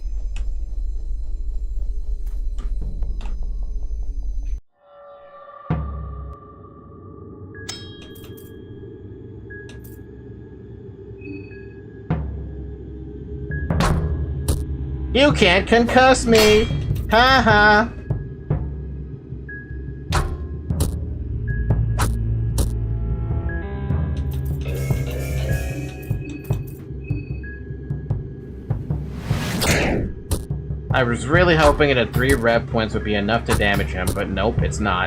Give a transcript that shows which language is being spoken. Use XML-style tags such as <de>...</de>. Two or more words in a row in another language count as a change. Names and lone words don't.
<en>You can't concuss me! Ha ha! I was really hoping that 3 rev points would be enough to damage him, but nope, it's not.</en>